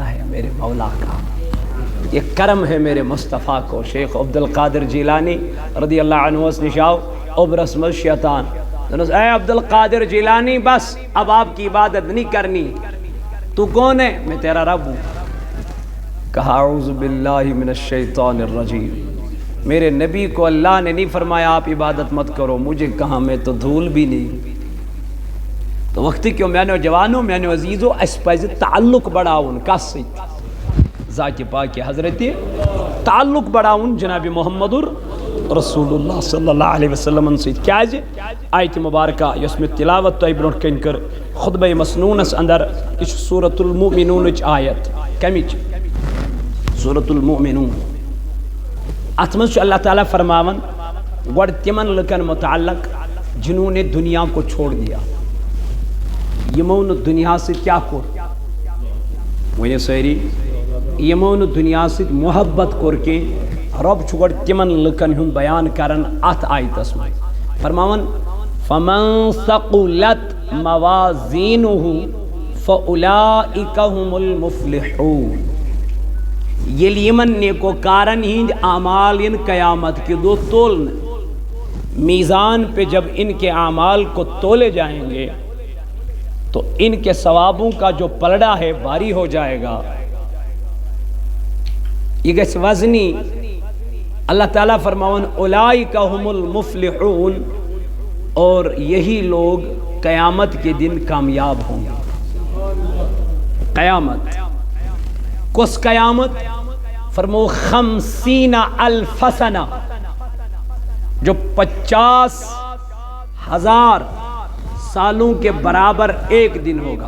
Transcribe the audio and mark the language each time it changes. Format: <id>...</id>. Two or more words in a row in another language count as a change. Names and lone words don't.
<ur>ہے میرے مولا کا یہ کرم ہے میرے مصطفیٰ کو شیخ عبدالقادر جیلانی</ur> <ar>رضی اللہ عنہ</ar> <ur>اس نشاؤ ابرس شیطان اے عبدالقادر جیلانی بس اب آپ کی عبادت نہیں کرنی تو کون ہے میں تیرا رب ہوں کہا</ur> <ar>اعوذ باللہ من الشیطان الرجیم</ar> <ur>میرے نبی کو اللہ نے نہیں فرمایا آپ عبادت مت کرو، مجھے کہاں، میں تو دھول بھی نہیں.</ur> <ks>تو وقتی کیوں میانو جوانو میانو عزیزو اس پز تعلق بڑھاؤن کس سۭتۍ؟ ذات پاک حضرت تعلق بڑھاؤن جناب محمد رسول اللہ صلی اللہ علیہ وسلم سۭتۍ. کیازِ آیت مبارکہ یۄس مےٚ تلاوت تۄہہِ برونٛٹھ کَنۍ کٔر خطبہ مسنونس اندر، یہ چھِ سورۃ المؤمنونٕچ آیت. کمِچ؟ سورۃ المؤمنون. اتھ منٛز چھُ اللہ تعالیٰ فرماون گۄڈٕ تِمن لُکن متعلق</ks> <ur>جنہوں نے دنیا کو چھوڑ دیا،</ur> <ks>یمو نہٕ دنیا سۭتۍ کیٛاہ کوٚر؟ ؤنِو سٲری، یمو نہٕ دنیا سۭتۍ محبت کوٚر کینٛہہ. رۄب چھُ گۄڈٕ تِمن لُکن ہُنٛد بیان کران اتھ آیتس منٛز، فرماون</ks> <ar>فمن ثقلت موازینہ فاولئک هم المفلحون.</ar> <ks>ییٚلہِ یِمن نیکوکارن ہِنٛدۍ اعمال یِن</ks> <ur>قیامت کے دو تولنے، میزان پہ جب ان کے اعمال کو تولے جائیں گے تو ان کے ثوابوں کا جو پلڑا ہے بھاری ہو جائے گا،</ur> <ks>یہ گژھِ وزنی. اللہ تعالیٰ فرماون</ks> <ar>اولئک هم المفلحون،</ar> <ur>اور یہی لوگ قیامت کے دن کامیاب ہوں گے.</ur> <ks>قیامت کس قیامت؟ فرمو 50,000 سنہ،</ks> <ur>جو 50,000 سالوں کے برابر ایک دن ہوگا.</ur>